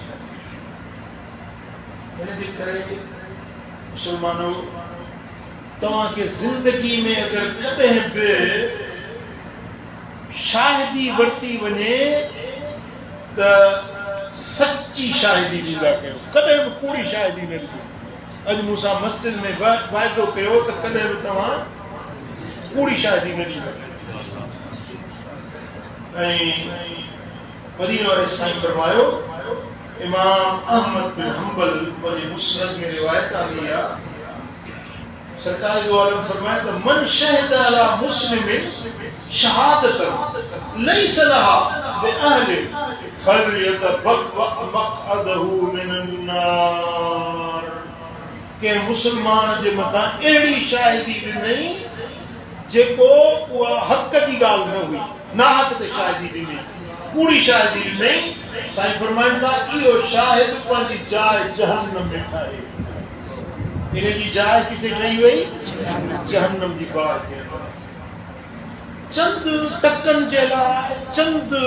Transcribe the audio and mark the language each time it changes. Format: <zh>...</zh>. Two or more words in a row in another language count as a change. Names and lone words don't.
<sd>हिनजे करे मुसलमानो तव्हांखे ज़िंदगी में अगरि कॾहिं बि शाहिदी वरिती वञे त सच्ची शाहिदी ॾींदा कयो कॾहिं बि कूड़ी शाहिदी न ॾिजो अॼु मूंसां मस्जिद में वाइदो कयो त कॾहिं बि तव्हां कूड़ी शाहिदी न ॾींदा ऐं मदीने वारे साईं फरमायो इमाम अहमद बिन हंबल वजे मुस्नद में रिवायत आंदी आहे सरकार दो आलम फरमाए</sd> <ar>तो من شهد على مسلمين شهادة ليس لها بأهل فليتبوأ مقعده من النار</ar> <sd>के मुसलमान जे मथा एड़ी शाहिदी ॾिनई जेको उहा हक़ जी ॻाल्हि न हुई ना हक़ ते शाहिदी ॾिनई कूड़ी शाहिदी ॾिनई साईं फरमाइनि था इहो शाहिद पंहिंजी जाइ जहन्नम में ठाहे इनजी जाइ किथे ठही वई जहन्नम जी बाहि जे अंदरि चंद टकनि जे लाइ चंद</sd>